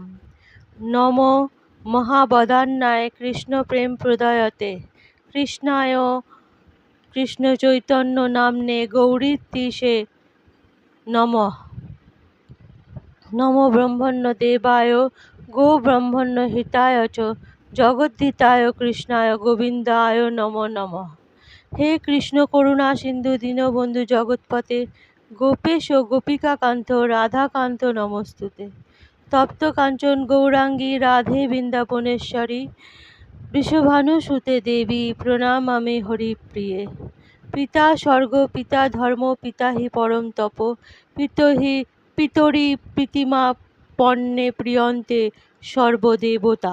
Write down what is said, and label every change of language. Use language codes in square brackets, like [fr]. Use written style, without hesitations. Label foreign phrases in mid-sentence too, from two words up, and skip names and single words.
[sa] নমো মহাবদান্যায় কৃষ্ণপ্রেমপ্রদায়তে কৃষ্ণায় কৃষ্ণচৈতন্যনাম্নে গৌরীতীশে নমঃ। নমো ব্রহ্মণ্যদেবায় গোব্রাহ্মণহিতায় চ জগদ্ধিতায় কৃষ্ণায় গোবিন্দায় নমো নমঃ। হে কৃষ্ণ করুণা সিন্ধু দীনবন্ধু জগৎপতে গোপেশ গোপিকাকান্ত রাধাকান্ত নমস্তুতে। তপ্ত কাঞ্চন গৌরাঙ্গী রাধে বৃন্দাবনেশ্বরী বৃষভানুসুতে দেবী প্রণমামি হরিপ্রিয়ে। পিতা স্বর্গ পিতা ধর্ম পিতা হি পরম তপ পিতরি প্রীতিমা পন্নে প্রিয়ন্তে সর্বদেবতা।